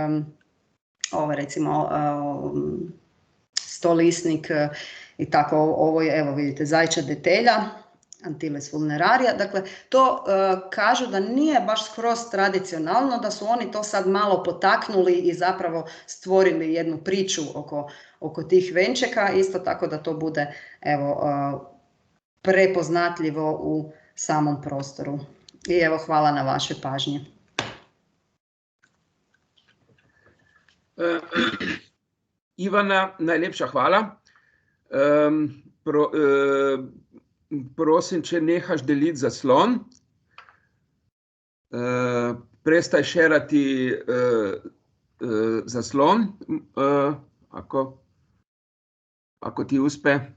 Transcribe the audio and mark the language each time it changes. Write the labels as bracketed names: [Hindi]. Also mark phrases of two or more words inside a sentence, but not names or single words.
[Croatian] ovo recimo stolisnik i tako, ovo je evo vidite zajča detelja, Antilles vulneraria, dakle to kažu da nije baš skroz tradicionalno, da su oni to sad malo potaknuli i zapravo stvorili jednu priču oko tih venčeka, isto tako da to bude evo prepoznatljivo u samom prostoru. I evo hvala na vašoj pažnji. Ivana, najlepša hvala. [Slovenian] Prosim, če nehaš deliti zaslon, prestaj šerati zaslon, ako ti uspe.